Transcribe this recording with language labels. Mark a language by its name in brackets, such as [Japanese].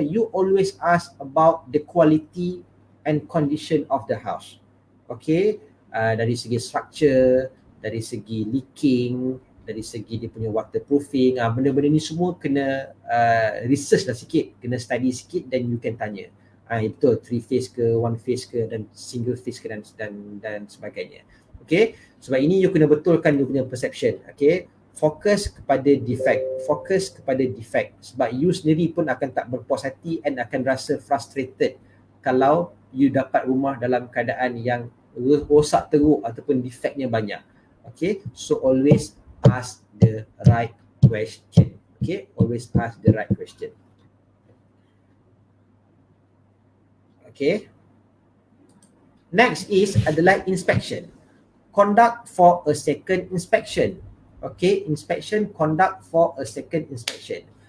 [English] You always ask about the quality and condition of the house. [Malay] Okay, dari segi structure, dari segi leaking, dari segi dia punya waterproofing, benda-benda ni semua kena research lah sikit, kena study sikit dan [English] you can [Malay] tanya. Betul, 3 phase ke, 1 phase ke, dan single phase ke dan sebagainya. Okay, sebab ini you kena betulkan you punya perception. Okay, fokus kepada defect, sebab you sendiri pun akan tak berpuas hati and akan rasa frustrated kalau you dapat rumah dalam keadaan yang rosak teruk ataupun defectnya banyak. [English] Okay, so always ask the right question. Okay, always ask the right question. Okay, next is [Malay] adalah [English] inspection. Conduct for a second inspection. Okay, inspection, conduct for a second inspection.